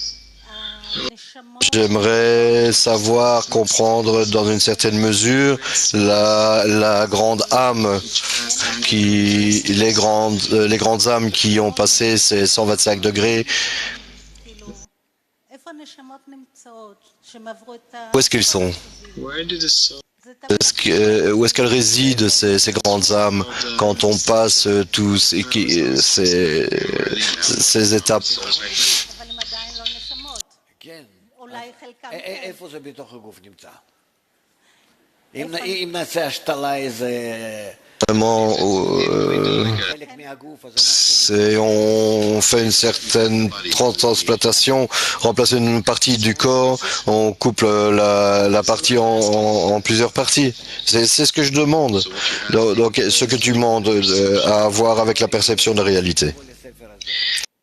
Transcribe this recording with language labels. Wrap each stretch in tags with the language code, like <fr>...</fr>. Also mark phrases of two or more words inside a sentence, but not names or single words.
<fr>J'aimerais savoir, comprendre dans une certaine mesure la grande âme, les grandes âmes qui ont passé ces 125 degrés. Où est-ce qu'ils sont? Où est-ce qu'elles résident, ces grandes âmes, quand on passe tous ces étapes?</fr> <he>איפה זה בתוך הגוף נמצא? אם נעשה השתלה איזה...</he> <fr>Vraiment, on fait une certaine transplantation, remplacer une partie du corps, on coupe la partie en plusieurs parties. C'est ce que je demande. Donc, ce que tu demandes à voir avec la perception de réalité.</fr>